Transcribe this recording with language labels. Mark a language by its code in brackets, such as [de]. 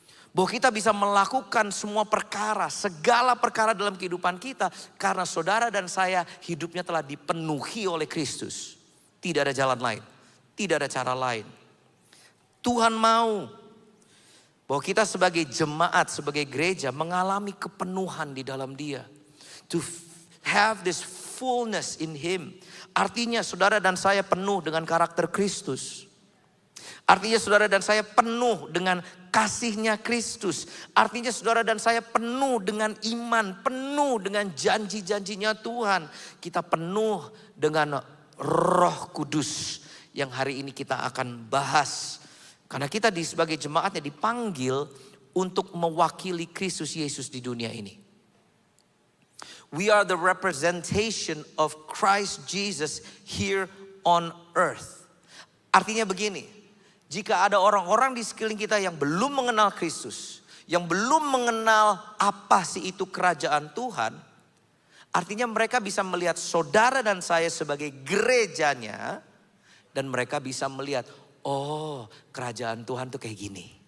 [id] Bahwa kita bisa melakukan semua perkara, segala perkara dalam kehidupan kita karena saudara dan saya hidupnya telah dipenuhi oleh Kristus. Tidak ada jalan lain, tidak ada cara lain. Tuhan mau bahwa kita sebagai jemaat, sebagai gereja mengalami kepenuhan di dalam Dia. [en] To have this fullness in Him. [id] Artinya saudara dan saya penuh dengan karakter Kristus. Artinya saudara dan saya penuh dengan kasih-Nya Kristus. Artinya saudara dan saya penuh dengan iman, penuh dengan janji-janjinya Tuhan. Kita penuh dengan Roh Kudus yang hari ini kita akan bahas. Karena kita sebagai jemaatnya dipanggil untuk mewakili Kristus Yesus di dunia ini. [en] We are the representation of Christ Jesus here on earth. [id] Artinya begini, jika ada orang-orang di sekeliling kita yang belum mengenal Kristus, yang belum mengenal apa sih itu kerajaan Tuhan, artinya mereka bisa melihat saudara dan saya sebagai gerejanya, dan mereka bisa melihat, oh kerajaan Tuhan tuh kayak gini.